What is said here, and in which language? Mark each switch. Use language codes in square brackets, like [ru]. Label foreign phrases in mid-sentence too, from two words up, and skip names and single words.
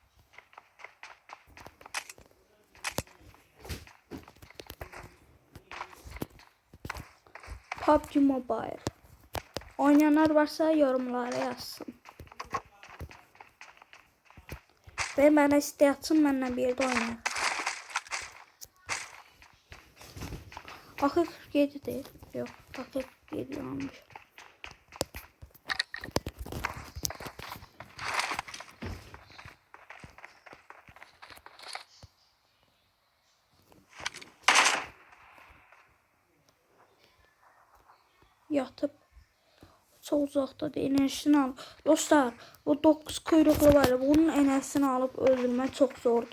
[tr] PUBG Mobile. Oynayanlar varsa yorumlara yazsın. [az] Ve mənə istəyə atsın, mənlə bir yerdə oynayaq. Axı 47 deyil. Yox, axı 47 yanlış. [tr] Yatıp çok uzakta değil, enerjisini alıp dostlar, bu 9 kuyruklu var ya, bunun enerjisini alıp öldürmek çok zordu.